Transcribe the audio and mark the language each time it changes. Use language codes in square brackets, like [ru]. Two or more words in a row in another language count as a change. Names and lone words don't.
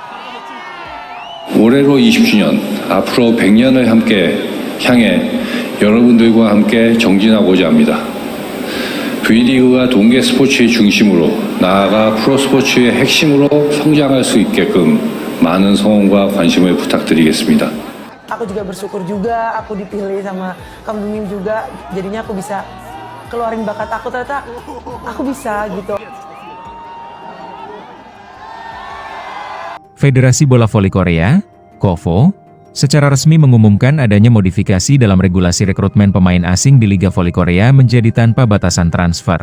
[ko] 올해로 20주년, 앞으로 100년을 함께 향해 여러분들과 함께 정진하고자 합니다. V리그가 동계 스포츠의 중심으로 나아가 프로스포츠의 핵심으로 성장할 수 있게끔 많은 성원과 관심을 부탁드리겠습니다. [id] Aku juga bersyukur juga aku dipilih sama Kang Bimim juga, jadinya aku bisa keluarin bakat aku, ternyata aku bisa gitu. Federasi Bola Voli Korea, KOVO, secara resmi mengumumkan adanya modifikasi dalam regulasi rekrutmen pemain asing di Liga Voli Korea menjadi tanpa batasan transfer.